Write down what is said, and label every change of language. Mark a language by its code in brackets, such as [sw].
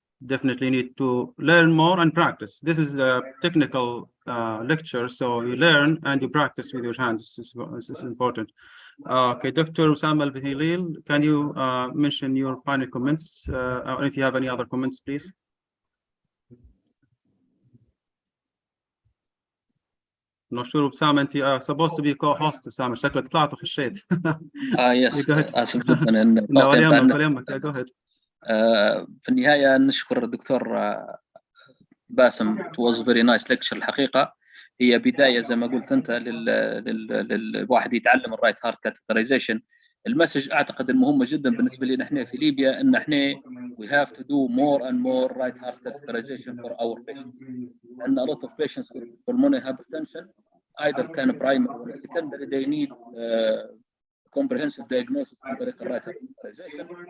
[en] Definitely need to learn more and practice. This is a technical lecture, so you learn and you practice with your hands. This is important. Okay, Dr. Basem Elbarouni, can you mention your final comments, or if you have any other comments, please? [ar] مشهور بسام انت supposed to be co-host سام شكلك طلعت وخشيت. يس اسف جدا ان لا ولا يهمك ولا يهمك. [en] Go ahead. [ar] في النهايه نشكر الدكتور باسم. [en] it was very nice lecture [ar] الحقيقه. هي بدايه زي ما قلت انت للواحد يتعلم الرايت هارت كاتيترايزيشن. المسج اعتقد المهمه جدا بالنسبه لنا احنا في ليبيا ان احنا [en] we have to do more and more right heart catheterization for our patients. And a lot of patients with pulmonary hypertension either can primary or secondary they need comprehensive diagnosis [ar] عن طريق الرايت [en] heart catheterization.